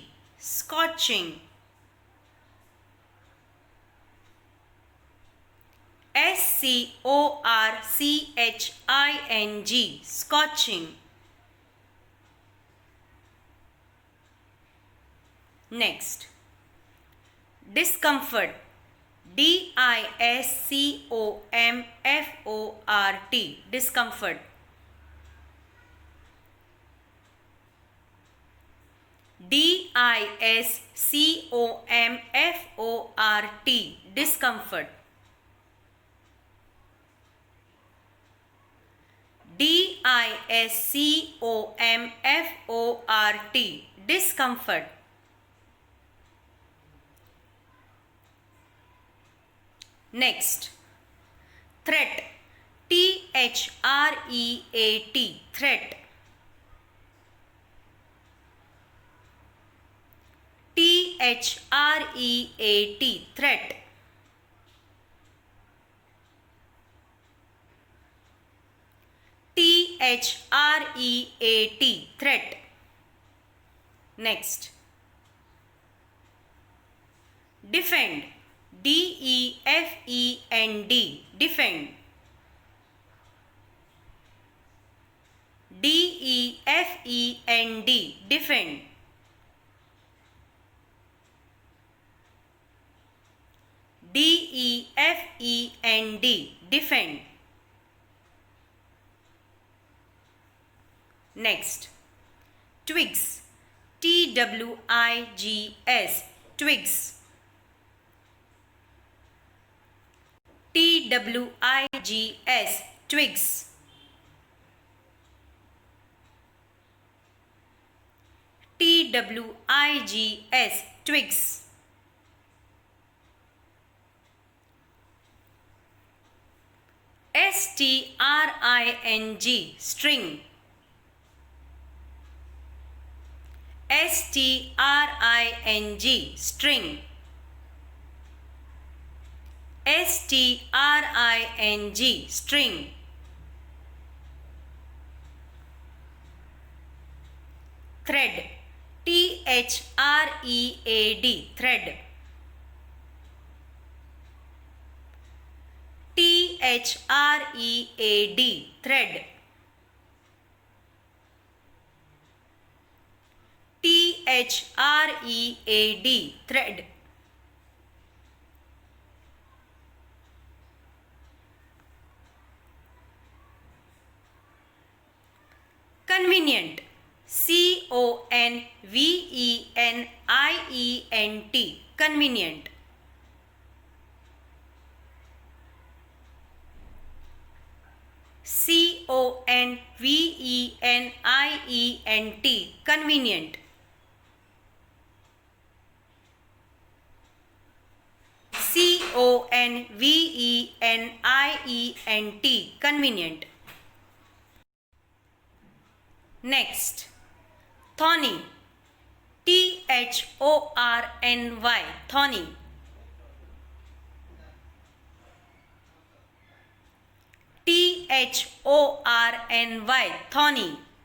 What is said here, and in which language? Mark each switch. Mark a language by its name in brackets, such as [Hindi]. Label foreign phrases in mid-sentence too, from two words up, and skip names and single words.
[English] Scorching. S-C-O-R-C-H-I-N-G. Scorching. Next. Discomfort. D-I-S-C-O-M-F-O-R-T. Discomfort. D-I-S-C-O-M-F-O-R-T. Discomfort. D-I-S-C-O-M-F-O-R-T. Discomfort. Next. Threat. T-H-R-E-A-T. Threat. T-H-R-E-A-T. Threat. T-H-R-E-A-T. Threat. Next. Defend. D-E-F-E-N-D. Defend. D-E-F-E-N-D. Defend. D-E-F-E-N-D. Defend. Next. Twigs. T-W-I-G-S. Twigs. T-W-I-G-S. Twigs. T-W-I-G-S. Twigs. S-T-R-I-N-G. String. S-T-R-I-N-G. String. S-T-R-I-N-G. String. Thread. T-H-R-E-A-D. Thread. T-H-R-E-A-D. Thread. T-H-R-E-A-D. Thread. Convenient. C-O-N-V-E-N-I-E-N-T. Convenient. C-O-N-V-E-N-I-E-N-T. Convenient. C-O-N-V-E-N-I-E-N-T. convenient. Next, thorny. Thorny. Thorny. Thorny. Thorny.